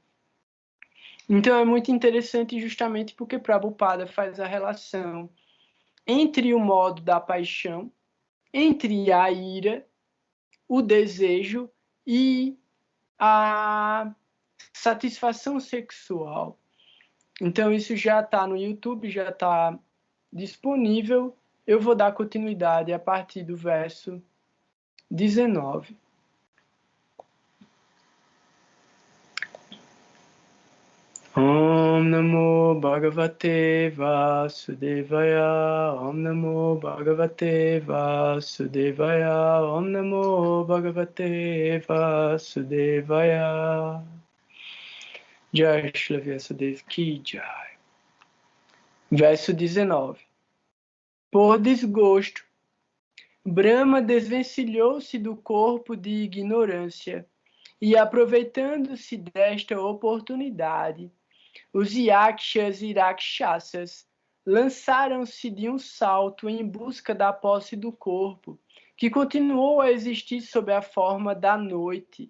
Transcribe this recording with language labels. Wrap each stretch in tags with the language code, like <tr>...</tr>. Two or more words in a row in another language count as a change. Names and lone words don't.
<pt>Então é muito interessante justamente porque Prabhupada faz a relação entre o modo da paixão, entre a ira, o desejo e a satisfação sexual. Então isso já está no YouTube, já está disponível. Eu vou dar continuidade a partir do verso 19.</pt> <sa>ॐ नमो भगवते वासुदेवाय, ॐ नमो भगवते वासुदेवाय, ॐ नमो भगवते वासुदेवाय.</sa> <hi>जय श्री व्यासदेव की जय.</hi> <pt>Verso 19. Por desgosto, Brahma desvencilhou-se do corpo de ignorância e, aproveitando-se desta oportunidade, os Yakshas e Rakshasas lançaram-se de um salto em busca da posse do corpo, que continuou a existir sob a forma da noite.</pt>